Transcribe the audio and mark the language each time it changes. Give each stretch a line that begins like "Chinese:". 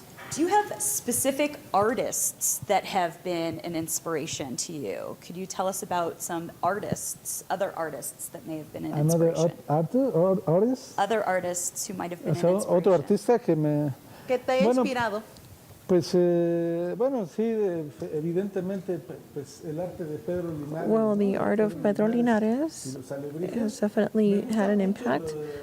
English: Do you have specific artists that have been an inspiration to you? Could you tell us about some artists, other artists that may have been an inspiration? Artist? Other artists who might have been an
Spanish: Otro
English: inspiration.
Spanish: artista que me... ¿Qué te ha inspirado? Pues, bueno, sí, evidentemente, pues el arte de Pedro Linares.
English: Well, the art of Pedro Linares has definitely had an impact.